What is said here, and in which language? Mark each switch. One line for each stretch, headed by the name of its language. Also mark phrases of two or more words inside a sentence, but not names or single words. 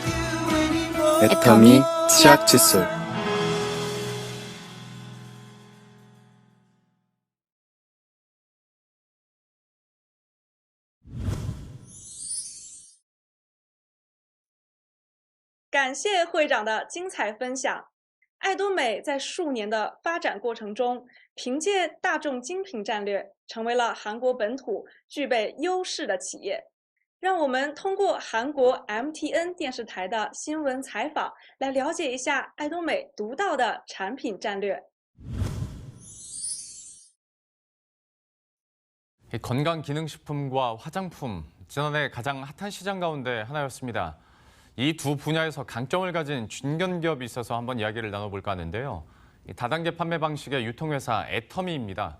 Korean: 애터미 치약 칫솔.
Chinese: 感谢会长的精彩分享。爱多美在数年的发展过程中，凭借大众精品战略，成为了韩国本土具备优势的企业。让我们通过韩国 MTN 电视台的新闻采访，来了解一下爱多美独到的产品战略。
Korean: 건강기능식품과 화장품, 지난해 가장 핫한 시장 가운데 하나였습니다. 이 두 분야에서 강점을 가진 중견기업이 있어서 한번 이야기를 나눠볼까 하는데요. 다단계 판매 방식의 유통회사 애터미입니다.